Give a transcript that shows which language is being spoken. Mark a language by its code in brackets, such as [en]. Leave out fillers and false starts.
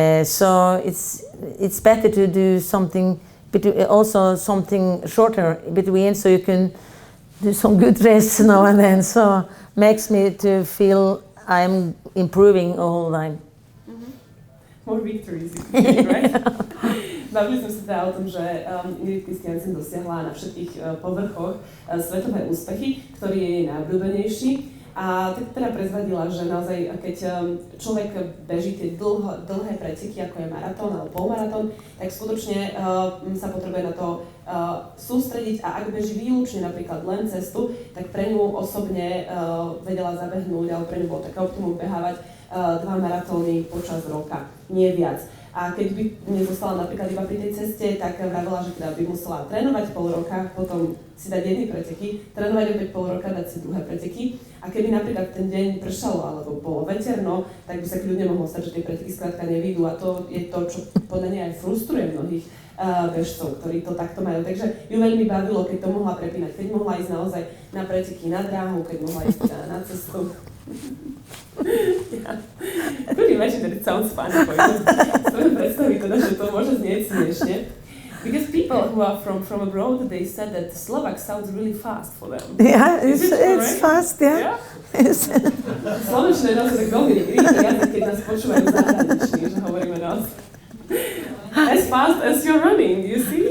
[en] So it's better to do something, also something shorter between, so you can do some good races now and then. So makes me to feel I'm improving all the time. Mm-hmm. More victories, right? [sk] Bavili sme sa teda o tom, že Ingrid Kristiansen dosiahla na všetkých povrchoch svetové úspechy, ktorý je jej najobľúbenejší. A tak teda prezradila, že naozaj, keď človek beží tie dlhé preteky, ako je maratón alebo polmaratón, tak skutočne sa potrebuje na to sústrediť a ak beží výlučne napríklad len cestu, tak pre ňu osobne vedela zabehnúť, alebo pre ňu bolo také optimum behávať 2 maratóny počas roka, nie viac. A keď by nezostala napríklad iba pri tej ceste, tak vravela, že teda by musela trénovať pol roka, potom si dať jedny preteky, trénovať opäť pol roka, dať si druhé preteky. A keby napríklad ten deň pršalo alebo bolo veterno, tak by sa kľudne mohlo stať, že tie preteky skrátka nevyjdú. A to je to, čo podľa nej aj frustruje mnohých bežcov, ktorí to takto majú. Takže ju veľmi bavilo, keď to mohla prepínať, keď mohla ísť naozaj na preteky na dráhu, keď mohla ísť na cestu. [en] Yeah. I could imagine that it sounds funny for you. [sk] Svojím predstaviť teda, že to môže znieť smiešne. [en] Because people who are from abroad, they said that Slovak sounds really fast for them. Yeah, it's fast, yeah. [sk] Slovenčina je naozaj tak veľmi rýchly jazyk, keď nás počúvajú zahraniční, že hovoríme naozaj. [en] As fast as you're running, you see?